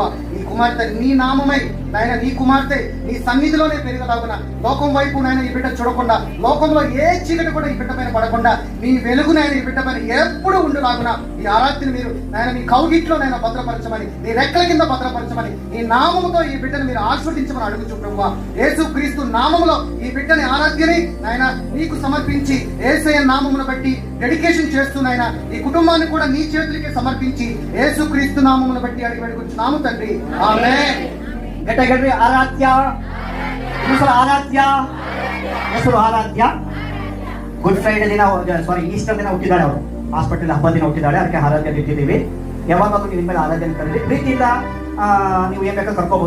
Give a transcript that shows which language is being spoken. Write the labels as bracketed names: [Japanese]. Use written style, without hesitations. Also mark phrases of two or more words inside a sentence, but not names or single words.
[Telugu] ఈ కుమార్తె నీ నామమై నాయన, నీ కుమార్తె నీ సన్నిధిలోనే పెరిగలాగున, లోకం వైపు నాయన ఈ బిడ్డ చూడకుండా, లోకంలో ఏ చీకటి కూడా ఈ బిడ్డ పైన పడకుండా, నీ వెలుగునైనా ఈ బిడ్డ పైన ఎప్పుడు ఉండులాగున ఈ ఆరాధ్యను మీరు నాయన మీ కౌగిట్లో నైనా భద్రపరచమని, నీ రెక్కల కింద భద్రపరచమని, నీ నామముతో ఈ బిడ్డను మీరు ఆస్వాదించమని అడుగుచు ప్రభువా. యేసు క్రీస్తు నామములో ఈ బిడ్డని ఆరాధ్యని నాయన నీకు సమర్పించి, యేసయ్య నామమును బట్టి డెడికేషన్ చేస్తూ నాయన ఈ కుటుంబాన్ని కూడా నీ చేతులకి సమర్పించి, యేసు క్రీస్తు నామమును బట్టి అడిగి వేడుకుంటున్నాము తండ్రి, ఆమేన్. [Kannada] ಗಟ್ಟಗಡ್ರಿ ಆರಾಧ್ಯ, ಹೆಸರು ಆರಾಧ್ಯ, ಹೆಸರು ಆರಾಧ್ಯ. ಗುಡ್ ಫ್ರೈಡೆ ದಿನ, ಸಾರಿ ಈಸ್ಟರ್ ದಿನ ಹುಟ್ಟಿದಾಳೆ. ಅವರು ಹಾಸ್ಪಿಟಲ್ ಹಬ್ಬ ದಿನ ಹುಟ್ಟಿದಾಳೆ, ಅದಕ್ಕೆ ಆರಾಧ್ಯ ಇಟ್ಟಿದ್ದೀವಿ. ಯಾವಾಗಲೂ ನೀವು ಇನ್ಮೇಲೆ ಆರಾಧ್ಯ ಕರೀರಿ, ಪ್ರೀತಿಯಿಂದ ನೀವು ಏನ್ ಬೇಕಾದ್ರೂ ಕರ್ಕೋಬಹುದು.